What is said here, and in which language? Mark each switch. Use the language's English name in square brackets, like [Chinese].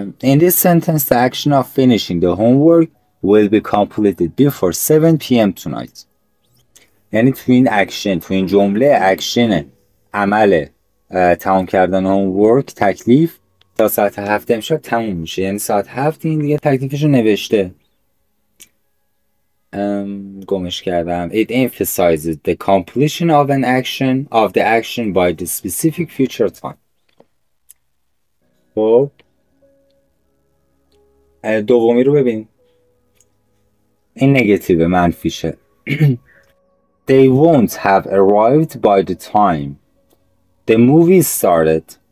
[English] In this sentence, the action of finishing the homework will be completed before 7 p.m. tonight. [Persian] یعنی تو این اکشن، تو این جمله اکشن عمل تمام کردن homework، تکلیف، تا ساعت 7 امشب تموم میشه. یعنی ساعت 7 این دیگه تکلیفشو نوشته. گمش کردم. [English] It emphasizes the completion of an action of the action by the specific future time. [Persian] خب دومی رو ببین، این نگاتیو منفیشه. [English] They won't have arrived by the time the movie started.